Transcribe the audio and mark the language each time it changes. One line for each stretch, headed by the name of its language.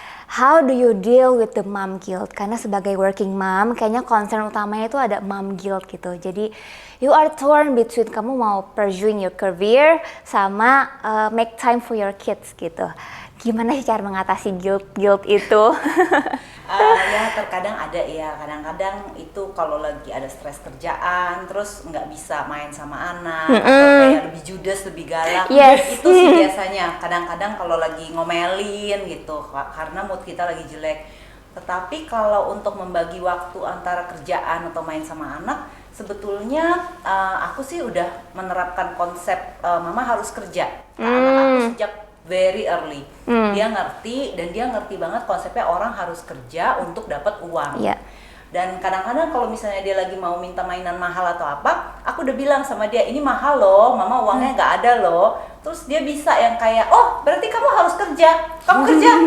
English: How do you deal with the mom guilt?
Indonesian: Karena sebagai working mom, kayaknya concern utamanya itu ada mom guilt gitu.
English: Jadi you are torn between kamu mau pursuing your career sama make time for your kids gitu.
Indonesian: Gimana sih cara mengatasi guilt itu? Ya terkadang ada ya, kadang-kadang itu kalau lagi ada stres kerjaan, terus nggak bisa main sama anak, atau kayak lebih judes, lebih galak, itu sih biasanya. Kadang-kadang kalau lagi ngomelin gitu, karena mood kita lagi jelek. Tetapi kalau untuk membagi waktu antara kerjaan atau main sama anak, sebetulnya aku sih udah menerapkan konsep mama harus kerja. Anak aku sejak very early. Dia ngerti banget konsepnya orang harus kerja untuk dapat uang. Dan kadang-kadang kalau misalnya dia lagi mau minta mainan mahal atau apa, aku udah bilang sama dia, ini mahal loh, mama uangnya nggak ada loh. terus dia bisa yang kayak, oh berarti kamu harus kerja, kamu kerja.